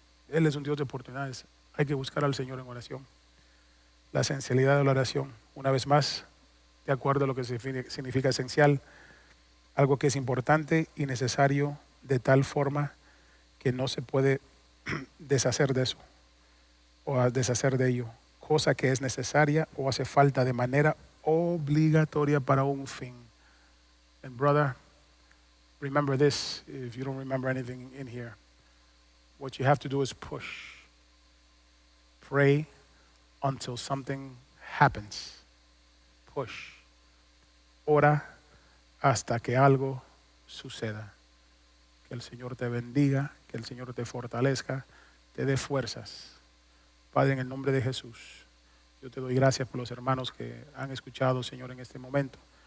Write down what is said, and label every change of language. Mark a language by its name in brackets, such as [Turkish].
[Spanish] Él es un Dios de oportunidades. Hay que buscar al Señor en oración. La esencialidad de la oración, una vez más, de acuerdo a lo que significa esencial, algo que es importante y necesario de tal forma que no se puede deshacer de eso o deshacer de ello, cosa que es necesaria o hace falta de manera obligatoria para un fin. [English] And brother, remember this, if you don't remember anything in here. What you have to do is push. Pray until something happens. Push. [Spanish] Ora hasta que algo suceda. Que el Señor te bendiga, que el Señor te fortalezca, te dé fuerzas. Padre, en el nombre de Jesús, yo te doy gracias por los hermanos que han escuchado, Señor, en este momento.